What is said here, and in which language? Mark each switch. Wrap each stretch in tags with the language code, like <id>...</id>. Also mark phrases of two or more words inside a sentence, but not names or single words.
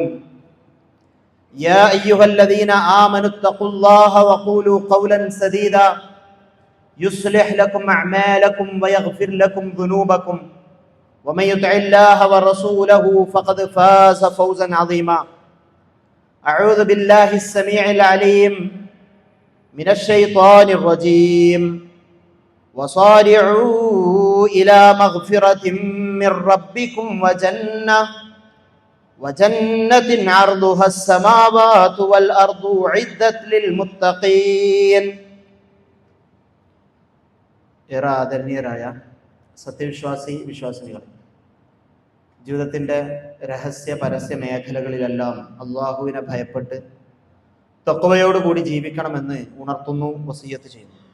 <ar>يا أيها الذين آمنوا اتقوا الله وقولوا قولا سديدا يصلح لكم أعمالكم ويغفر لكم ذنوبكم ومن يطع الله ورسوله فقد فاز فوزا عظيما أعوذ بالله السميع العليم من الشيطان الرجيم وصارعوا إلى مغفرة من ربكم وجنة عرضها السماوات والأرض عدت للمتقين.</ar> <ml>ആദരണീയരായ സത്യവിശ്വാസി വിശ്വാസിനികൾ, ജീവിതത്തിൻ്റെ രഹസ്യ പരസ്യ മേഖലകളിലെല്ലാം അള്ളാഹുവിനെ ഭയപ്പെട്ട് തഖ്വയോടുകൂടി ജീവിക്കണമെന്ന് ഉണർത്തുന്നു, വസിയ്യത്ത് ചെയ്യുന്നു.</ml>